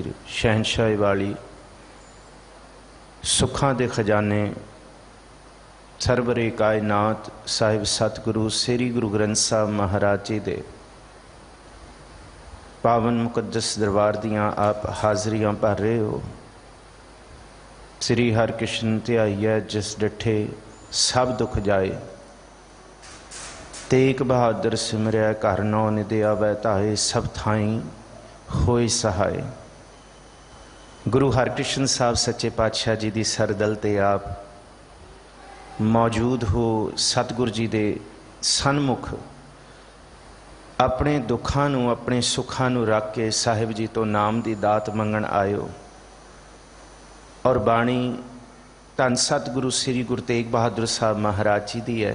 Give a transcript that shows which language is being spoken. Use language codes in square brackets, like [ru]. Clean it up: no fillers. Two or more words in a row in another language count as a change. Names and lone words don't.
[pa] ਸ਼ਹਿਨਸ਼ਾਹ ਵਾਲੀ ਸੁੱਖਾਂ ਦੇ ਖ਼ਜ਼ਾਨੇ, ਸਰਵਰੇ ਕਾਇਨਾਤ ਸਾਹਿਬ ਸਤਿਗੁਰੂ ਸ੍ਰੀ ਗੁਰੂ ਗ੍ਰੰਥ ਸਾਹਿਬ ਮਹਾਰਾਜ ਜੀ ਦੇ ਪਾਵਨ ਮੁਕੱਦਸ ਦਰਬਾਰ ਦੀਆਂ ਆਪ ਹਾਜ਼ਰੀਆਂ ਭਰ ਰਹੇ ਹੋ। ਸ੍ਰੀ ਹਰਕ੍ਰਿਸ਼ਨ ਧਿਆਈ ਹੈ ਜਿਸ ਡਠੇ ਸਭ ਦੁਖ ਜਾਏ, ਤੇਗ ਬਹਾਦਰ ਸਿਮਰਿਆ ਘਰ ਨੌ ਨਿਧਿ ਆਵੇ ਤਾਏ, ਸਭ ਥਾਈਂ ਹੋਏ ਸਹਾਏ। ਗੁਰੂ ਹਰਕ੍ਰਿਸ਼ਨ ਸਾਹਿਬ ਸੱਚੇ ਪਾਤਸ਼ਾਹ ਜੀ ਕੀ ਸਰਦਲ ਤੇ ਆਪ ਮੌਜੂਦ ਹੋ। ਸਤਿਗੁਰੂ ਜੀ ਕੇ ਸਨਮੁਖ ਆਪਣੇ ਦੁੱਖਾਂ ਨੂੰ ਆਪਣੇ ਸੁੱਖਾਂ ਨੂੰ ਰੱਖ ਕੇ ਸਾਹਿਬ ਜੀ ਤੋਂ ਨਾਮ ਕੀ ਦਾਤ ਮੰਗਣ ਆਇਓ। [hi] और बाणी धन सतगुरु श्री गुरु तेग बहादुर साहब महाराज जी की है।